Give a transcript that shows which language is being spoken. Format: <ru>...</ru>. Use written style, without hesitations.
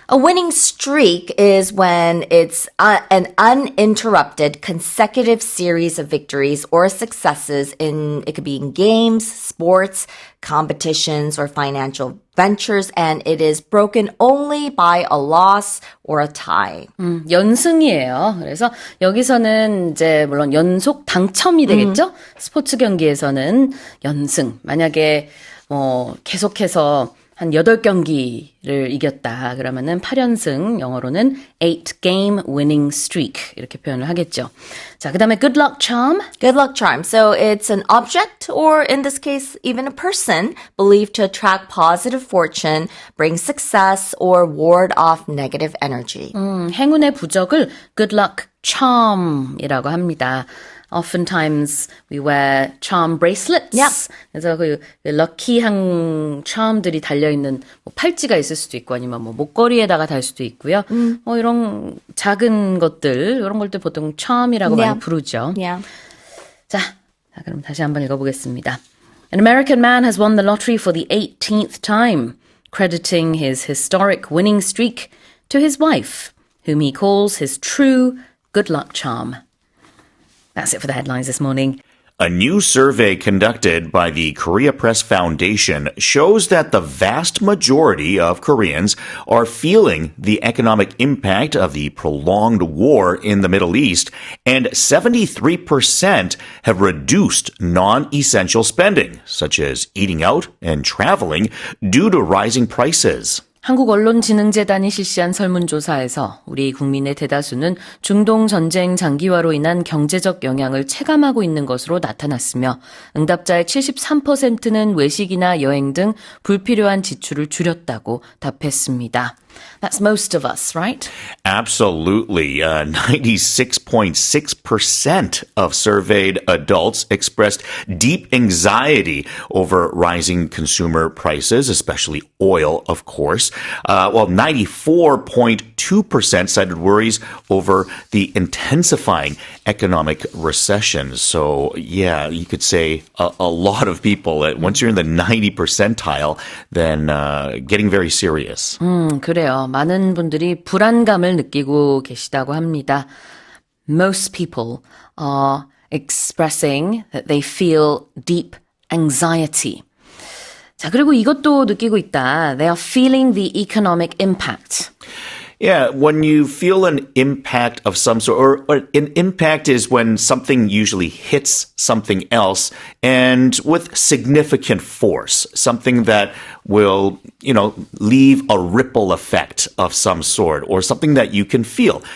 <en>A winning streak is when it's an uninterrupted consecutive series of victories or successes it could be in games, sports, competitions, or financial ventures, and it is broken only by a loss or a tie.</en> <ko>연승이에요. 그래서 여기서는 이제 물론 연속 당첨이 되겠죠? 스포츠 경기에서는 연승. 만약에 계속해서 한 8경기를 이겼다. 그러면은 8연승, 영어로는</ko> <en>8-game winning streak</en> <ko>이렇게 표현을 하겠죠. 자, 그다음에 good luck charm.</ko> <en>Good luck charm. So it's an object, or in this case, even a person, believed to attract positive fortune, bring success, or ward off negative energy.</en> <ko>행운의 부적을 good luck charm이라고 합니다.</ko> <en>Oftentimes we wear charm bracelets. Yep.</en> <ko>그래서 그 럭키한 charm들이 달려있는 팔찌가 있을 수도 있고 아니면 목걸이에다가 달 수도 있고요. 이런 작은 것들, 이런 것들 보통 charm이라고 많이 부르죠.</ko> <en>Yeah.</en> <ko>자, 그럼 다시 한번 읽어보겠습니다.</ko> <en>An American man has won the lottery for the 18th time, crediting his historic winning streak to his wife, whom he calls his true good luck charm. That's it for the headlines this morning. A new survey conducted by the Korea Press Foundation shows that the vast majority of Koreans are feeling the economic impact of the prolonged war in the Middle East, and 73% have reduced non-essential spending, such as eating out and traveling, due to rising prices.</en> <ko>한국언론진흥재단이 실시한 설문조사에서 우리 국민의 대다수는 중동 전쟁 장기화로 인한 경제적 영향을 체감하고 있는 것으로 나타났으며 응답자의 73%는 외식이나 여행 등 불필요한 지출을 줄였다고 답했습니다.</ko> <en>That's most of us, right? Absolutely. 96.6% of surveyed adults expressed deep anxiety over rising consumer prices, especially oil, of course. While 94.2% cited worries over the intensifying economic recession. So, yeah, you could say a lot of people, once you're in the 90 percentile, then getting very serious.</en> <ko>그래요. 많은 분들이 불안감을 느끼고 계시다고 합니다.</ko> <en>Most people are expressing that they feel deep anxiety.</en> <ko>자, 그리고 이것도 느끼고 있다.</ko> <en>They are feeling the economic impact. Yeah, when you feel an impact of some sort, or an impact is when something usually hits something else and with significant force, something that will, leave a ripple effect of some sort or something that you can feel.</en>